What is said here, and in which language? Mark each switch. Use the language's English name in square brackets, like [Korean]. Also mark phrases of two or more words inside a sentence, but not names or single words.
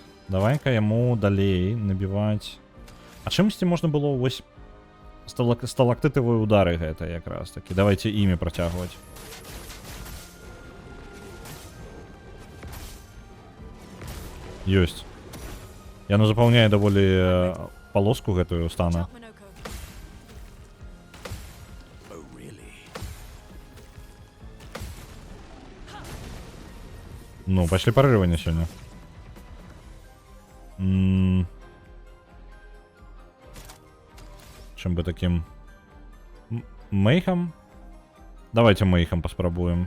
[Belarusian] Давай-ка яму далей набіваць. А чымсьці можна было вось сталактытавыя удары гэта якраз такі. Давайте імі працягваць. Ёсць. Яно запаўняе даволі полоску гэтую стана. [English] Jump, Minoko. Oh, really? [Belarusian] Ну, пашлі парыванне сёння. Чым бы таким... Мейхам? Давайте мейхам паспрабуем.